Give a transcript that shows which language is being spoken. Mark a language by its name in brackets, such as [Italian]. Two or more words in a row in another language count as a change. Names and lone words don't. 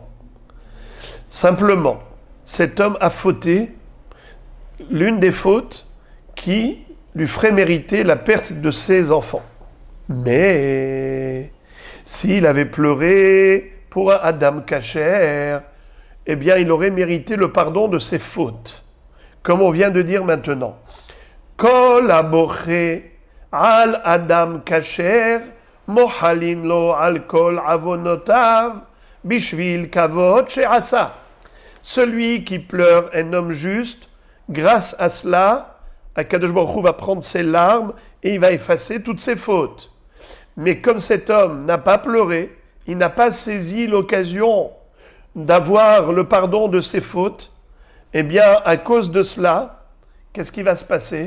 [French] Simplement, cet homme a fauté l'une des fautes qui lui ferait mériter la perte de ses enfants. Mais s'il avait pleuré pour un [Hebrew] אדם כשר, [French] eh bien il aurait mérité le pardon de ses fautes. Comme on vient de dire maintenant. [Hebrew] כל הבוכה על אדם כשר מוחלין לו על כל עוונותיו בשביל כבוד שעשה. [French] Celui qui pleure un homme juste, grâce à cela, [Hebrew] הקדוש ברוך הוא [French] va prendre ses larmes et il va effacer toutes ses fautes. Mais comme cet homme n'a pas pleuré, il n'a pas saisi l'occasion d'avoir le pardon de ses fautes, eh bien, à cause de cela, qu'est-ce qui va se passer?